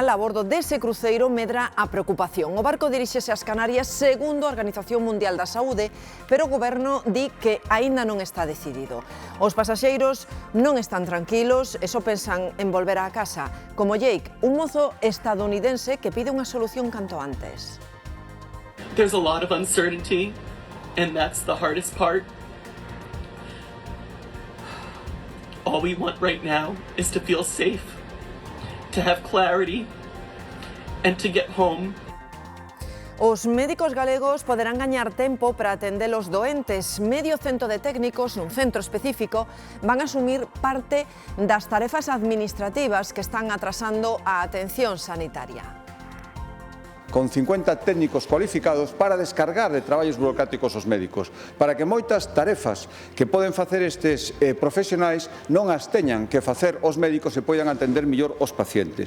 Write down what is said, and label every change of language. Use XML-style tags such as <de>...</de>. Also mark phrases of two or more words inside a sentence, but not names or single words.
<gl>A bordo dese cruceiro medra a preocupación. O barco diríxese ás Canarias segundo a Organización Mundial da Saúde, pero o goberno di que aínda non está decidido. Os pasaxeiros non están tranquilos e só pensan en volver á casa, como Jake, un mozo estadounidense que pide unha solución canto antes.</gl> <en>There's a lot of uncertainty, and that's the hardest part. All we want right now is to feel safe, to have clarity, and to get home.</en> <gl>Os médicos galegos poderán gañar tempo para atender os doentes. Medio cento de técnicos nun centro específico van a asumir parte das tarefas administrativas que están atrasando a atención sanitaria. Con 50 técnicos cualificados para descargar de traballos burocráticos os médicos, para que moitas tarefas que poden facer estes profesionais non as teñan que facer os médicos e poidan atender mellor os pacientes.</gl>